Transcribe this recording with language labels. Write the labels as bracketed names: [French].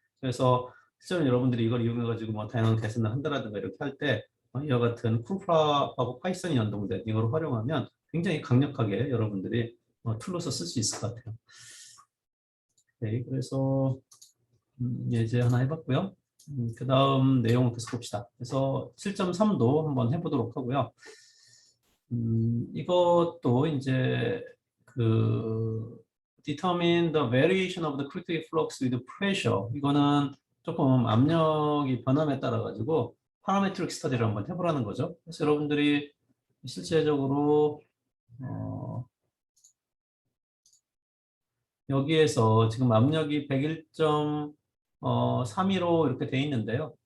[Korean] 그래서 실제로 여러분들이 이걸 이용해가지고 뭐 다양한 계산을 한다라든가 이렇게 할 때 이와 같은 쿨프랍하고 파이썬이 연동된 이걸 활용하면 굉장히 강력하게 여러분들이 툴로서 쓸 수 있을 것 같아요. 네, 그래서 예제 하나 해봤고요. 그 다음 내용을 계속 봅시다. 그래서 7.3도 한번 해보도록 하고요. 이것도 이제 그 [English] determine the variation of the critical flux with pressure. [Korean] 이거는 조금 압력이 변함에 따라 가지고 파라메트릭 스터디를 한번 해보라는 거죠. 그래서 여러분들이 실제적으로 여기에서 지금 압력이 101.32로 이렇게 돼 있는데요.